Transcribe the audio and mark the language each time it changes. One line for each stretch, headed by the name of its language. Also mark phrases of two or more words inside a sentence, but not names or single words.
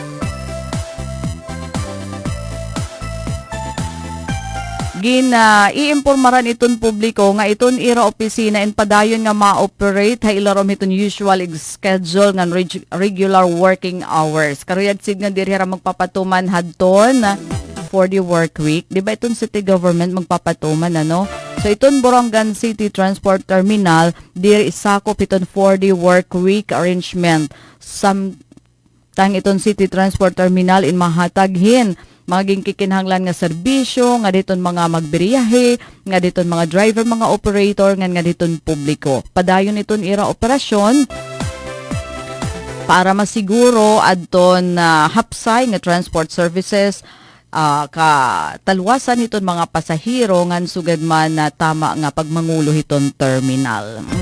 Waray: Iimpormaran iton publiko nga iton ira opisina in padayon nga ma-operate ha ilarom iton
English: usual schedule
Waray: nga
English: regular working hours.
Waray: Karuyag sig nga diri ra magpapatuman hadton
English: for the work week.
Waray: Di ba iton
English: city government
Waray: magpapatuman So iton Borongan City Transport Terminal diri isakop iton
English: for the work week arrangement.
Waray: Samtang iton City Transport Terminal in mahataghin maging kikinhanglan nga serbisyo nga diton mga magbiyahe nga diton mga driver mga operator nga diton publiko padayon iton ira operasyon para masiguro adton hapsay nga
English: transport services
Waray: katalwasan iton mga pasahero ngan sugad man na tama nga pagmangulo iton terminal.